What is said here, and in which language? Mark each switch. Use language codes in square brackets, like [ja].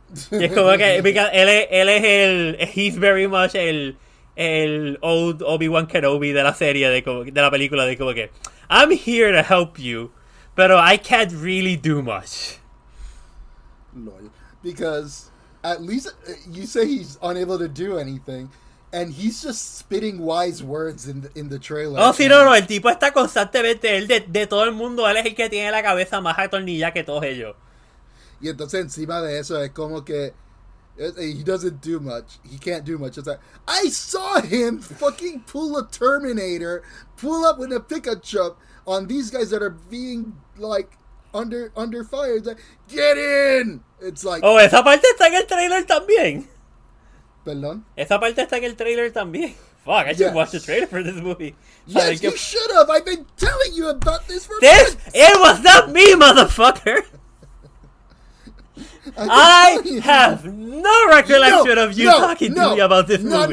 [es] Y es como que, [en] because he's very much [es] el old Obi-Wan Kenobi de la serie, de la película, de como que, [en] I'm here to help you, [es] pero [en] I can't really do much. Lol. Because at least you say he's unable to do anything, and he's just spitting wise words in the trailer. [es] Oh, sí, no, el tipo está constantemente, él de todo el mundo, él es el que tiene la cabeza más atornillada que todos ellos. Y entonces encima de eso es como que [en] he doesn't do much. He can't do much. It's like, I saw him fucking pull a Terminator, pull up with a pickup truck on these guys that are being like under fire. It's like, get in! It's like... [es] Oh, esa parte está en el trailer también. ¿Perdón? Esa parte está en el trailer también. [en] Fuck, I should watch the trailer for this movie. Yes, you should have. I've been telling you about this for months. It was not me, motherfucker. I have no recollection of you talking to me about this movie.